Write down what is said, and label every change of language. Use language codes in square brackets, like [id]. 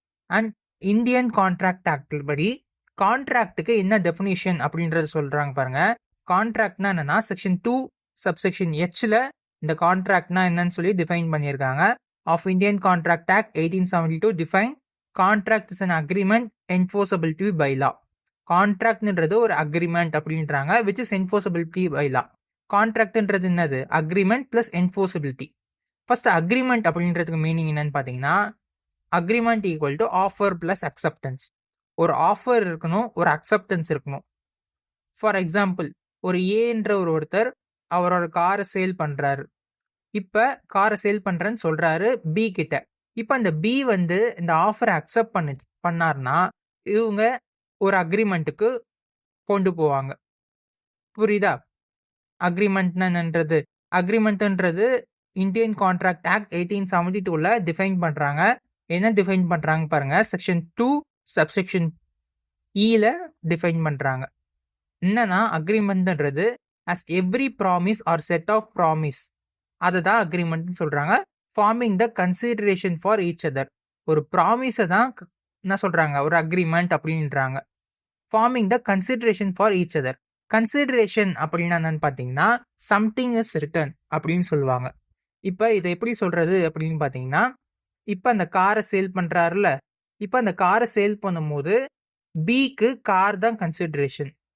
[ta] And Indian contract act படி கான்ட்ராக்டுக்கு என்ன definition அப்படின்றத சொல்றாங்க பாருங்க. கான்ட்ராக்ட்னா என்னன்னா, செக்ஷன் 2 சப்செக்ஷன் Hல இந்த கான்ட்ராக்ட்னா என்னன்னு சொல்லி டிஃபைன் பண்ணியிருக்காங்க. [en] Of Indian contract act 1872 define contract is an agreement enforceability by law. [ta] கான்ட்ராக்ட்ன்றது ஒரு அக்ரிமெண்ட் அப்படின்றாங்க, [en] which is enforceability by law. [ta] கான்ட்ராக்ட்ன்றது என்னது? Agreement plus என்ஃபோர்சபிலிட்டி. ஃபர்ஸ்ட் அக்ரிமெண்ட் அப்படின்றதுக்கு மீனிங் என்னன்னு பாத்தீங்கன்னா, [en] Agreement equal to offer plus acceptance. [ta] ஒரு ஆஃபர் இருக்கணும், ஒரு அக்செப்டன்ஸ் இருக்கணும். ஃபார் எக்ஸாம்பிள், ஒரு ஏன்ற ஒருத்தர் அவரோட காரை சேல் பண்றாரு. இப்ப காரை சேல் பண்றேன்னு சொல்றாரு பி கிட்ட. இப்ப அந்த பி இந்த ஆஃபரை அக்செப்ட் பண்ணார்னா இவங்க ஒரு அக்ரிமெண்ட்டுக்கு கொண்டு போவாங்க. புரியுதா? அக்ரிமெண்ட்னா என்னன்றது? அக்ரிமெண்ட்ன்றது இந்தியன் கான்ட்ராக்ட் ஆக்ட் 1872ல டிஃபைன் பண்றாங்க. என்ன டிஃபைன் பண்றாங்க பாருங்க, செக்ஷன் 2 சப்செக்ஷன் ஈல டிஃபைன் பண்றாங்க. என்னன்னா, அக்ரிமெண்ட்ன்றது [en] as every promise or set of promise, [ta] அதுதான் அக்ரிமெண்ட் சொல்றாங்க. [en] Forming the consideration for each other. [ta] ஒரு ப்ராமிஸை தான் என்ன சொல்றாங்க, ஒரு அக்ரிமெண்ட் அப்படின்றாங்க. [en] Forming the consideration for each other. [ta] Consideration அப்படின்னா என்னன்னு பாத்தீங்கன்னா, [en] something is return [ta] அப்படின்னு சொல்லுவாங்க. இப்ப இதை எப்படி சொல்றது அப்படின்னு பாத்தீங்கன்னா, இப்ப அந்த காரை சேல் பண்றாருல, இப்ப அந்த காரை சேல் பண்ணும்போது பிக்கு கார் தான் கன்சிடரேஷன்.